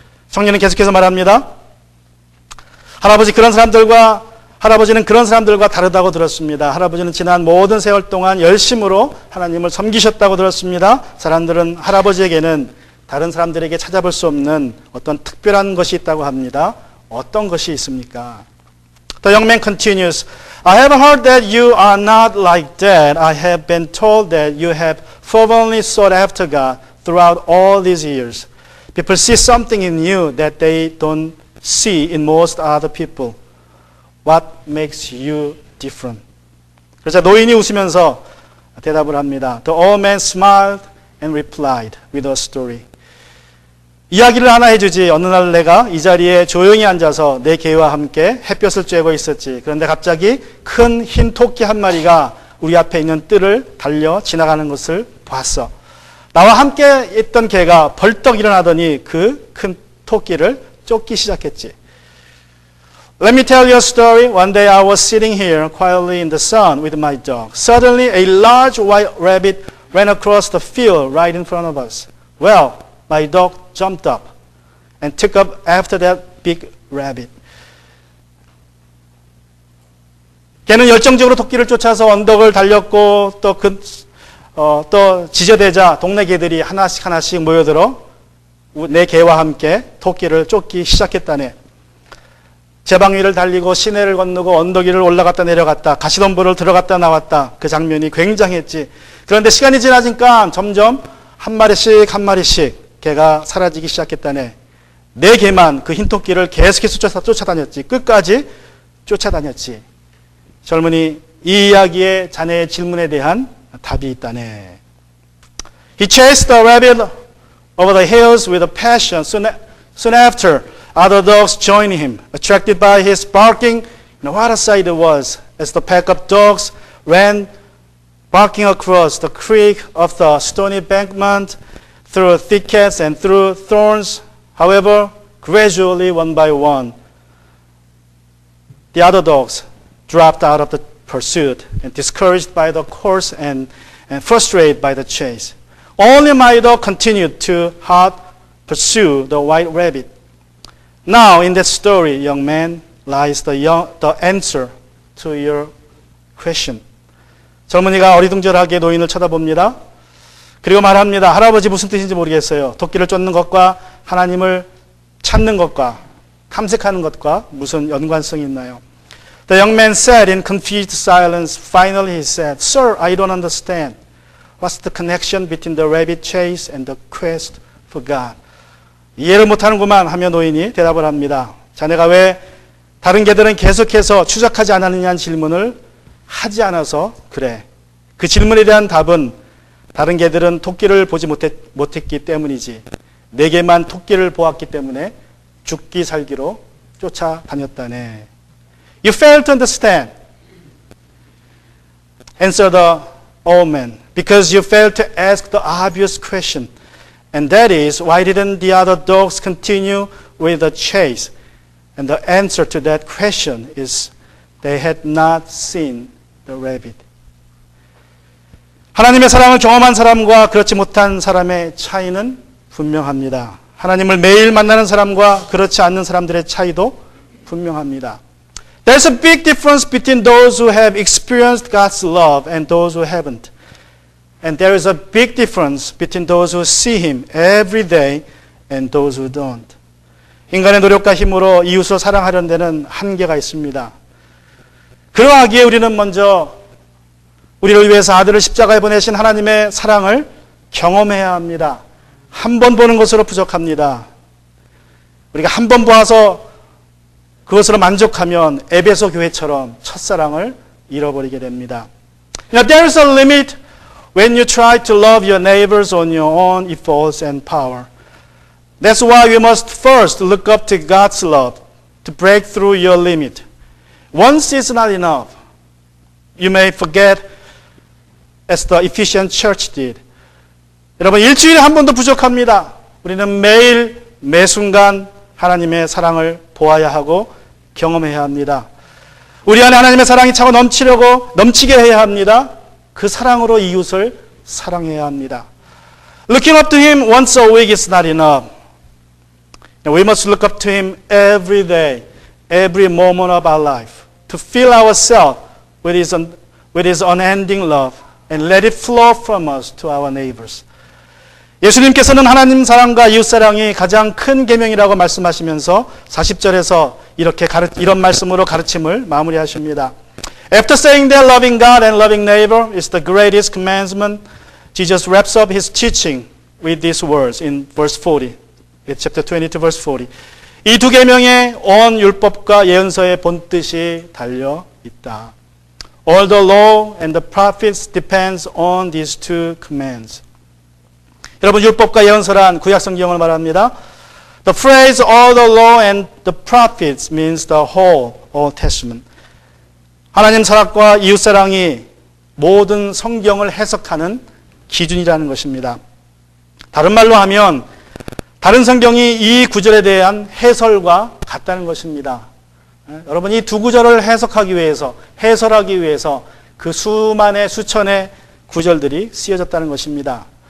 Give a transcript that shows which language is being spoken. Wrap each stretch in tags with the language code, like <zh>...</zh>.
<ko>청년은 계속해서 말합니다. 할아버지는 그런 사람들과 다르다고 들었습니다. 할아버지는 지난 모든 세월 동안 열심으로 하나님을 섬기셨다고 들었습니다. 사람들은 할아버지에게는 다른 사람들에게 찾아볼 수 없는 어떤 특별한 것이 있다고 합니다. 어떤 것이 있습니까?</ko> <en>The young man continues, I have heard that you are not like that. I have been told that you have fervently sought after God throughout all these years. People see something in you that they don't see in most other people. What makes you different?</en> <ko>그래서 노인이 웃으면서 대답을 합니다.</ko> <en>The old man smiled and replied with a story.</en> <ko>이야기를 하나 해주지. 어느 날 내가 이 자리에 조용히 앉아서 내 개와 함께 햇볕을 쬐고 있었지. 그런데 갑자기 큰 흰 토끼 한 마리가 우리 앞에 있는 뜰을 달려 지나가는 것을 봤어. 나와 함께 있던 개가 벌떡 일어나더니 그 큰 토끼를 쫓기 시작했지.</ko> <en>Let me tell you a story. One day I was sitting here quietly in the sun with my dog. Suddenly a large white rabbit ran across the field right in front of us. Well, my dog jumped up and took up after that big rabbit.</en> <ko>걔는 열정적으로 토끼를 쫓아서 언덕을 달렸고 또 지저대자 동네 개들이 하나씩 모여들어 내 개와 함께 토끼를 쫓기 시작했다네. 제방 위를 달리고 시내를 건너고 언덕 위를 올라갔다 내려갔다 가시덤불을 들어갔다 나왔다. 그 장면이 굉장했지. 그런데 시간이 지나니까 점점 한 마리씩 개가 사라지기 시작했다네. 내 개만 그 흰 토끼를 계속해서 쫓아다녔지. 끝까지 쫓아다녔지. 젊은이, 이 이야기에 자네의 질문에 대한 답이</ko> <en>He chased the rabbit over the hills with a passion. Soon after, other dogs joined him, attracted by his barking. What a sight it was as the pack of dogs ran barking across the creek of the stony embankment, through thickets and through thorns. However, gradually, one by one, the other dogs dropped out of the pursuit and discouraged by the course and frustrated by the chase. Only my dog continued to hot pursue the white rabbit. Now, in that story, young man, lies the answer to your question.</en> <ko>젊은이가 어리둥절하게 노인을 쳐다봅니다. 그리고 말합니다. 할아버지 무슨 뜻인지 모르겠어요. 토끼를 쫓는 것과 하나님을 찾는 것과 탐색하는 것과 무슨 연관성이 있나요?</ko> <en>The young man said in confused silence. Finally he said, Sir, I don't understand. What's the connection between the rabbit chase and the quest for God?</en> <ko>이해를 못하는구만 하며 노인이 대답을 합니다. 자네가 왜 다른 개들은 계속해서 추적하지 않았느냐는 질문을 하지 않아서 그래. 그 질문에 대한 답은 다른 개들은 토끼를 보지 못했기 때문이지. 네 개만 토끼를 보았기 때문에 죽기 살기로 쫓아다녔다네.</ko> <en>You fail to understand. Answer the old man. Because you fail to ask the obvious question. And that is, why didn't the other dogs continue with the chase? And the answer to that question is, they had not seen the rabbit.</en> <ko>하나님의 사랑을 경험한 사람과 그렇지 못한 사람의 차이는 분명합니다. 하나님을 매일 만나는 사람과 그렇지 않는 사람들의 차이도 분명합니다.</ko> <en>There's a big difference between those who have experienced God's love and those who haven't. And there is a big difference between those who see Him every day and those who don't.</en> <ko>인간의 노력과 힘으로 이웃을 사랑하려는 데는 한계가 있습니다. 그러하기에 우리는 먼저 우리를 위해서 아들을 십자가에 보내신 하나님의 사랑을 경험해야 합니다. 한 번 보는 것으로 부족합니다. 우리가 한 번 보아서 그것으로 만족하면 에베소 교회처럼 첫사랑을 잃어버리게 됩니다.</ko> <en>Now, there is a limit when you try to love your neighbors on your own efforts and power. That's why we must first look up to God's love to break through your limit. Once is not enough. You may forget as the Ephesian church did.</en> <ko>여러분, 일주일에 한 번도 부족합니다. 우리는 매일 매순간 하나님의 사랑을 보아야 하고 경험해야 합니다. 우리 안에 하나님의 사랑이 차고 넘치게 해야 합니다. 그 사랑으로 이웃을 사랑해야 합니다.</ko> <en>Looking up to Him once a week is not enough. We must look up to Him every day, every moment of our life, to fill ourselves with His unending love and let it flow from us to our neighbors.</en> <ko>예수님께서는 하나님 사랑과 이웃 사랑이 가장 큰 계명이라고 말씀하시면서 40절에서 이런 말씀으로 가르침을 마무리하십니다.</ko> <en>After saying that loving God and loving neighbor is the greatest commandment, Jesus wraps up His teaching with these words in verse 40. chapter 22 verse 40.</en> <ko>이 두 계명에 온 율법과 예언서의 본뜻이 달려 있다.</ko> <en>All the law and the prophets depends on these two commands.</en> <ko>여러분, 율법과 예언서란 구약 성경을 말합니다.</ko> <en>The phrase all the law and the prophets means the whole Old Testament.</en> <ko>하나님 사랑과 이웃 사랑이 모든 성경을 해석하는 기준이라는 것입니다. 다른 말로 하면 다른 성경이 이 구절에 대한 해설과 같다는 것입니다. 여러분, 이 두 구절을 해석하기 위해서, 해설하기 위해서 그 수만의 수천의 구절들이 쓰여졌다는 것입니다.</ko>